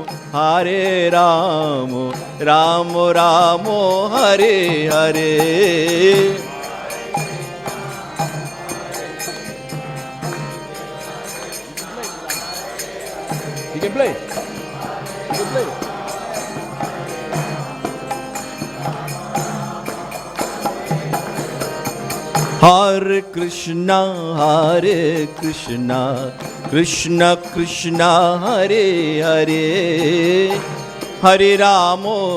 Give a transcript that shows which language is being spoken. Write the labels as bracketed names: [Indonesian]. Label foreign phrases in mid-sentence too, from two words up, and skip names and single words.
[Sanskrit] रामो रामो हरे हरे [English] You can play. You can play. [Sanskrit] हरे कृष्णा कृष्णा कृष्णा हरे हरे हरे रामो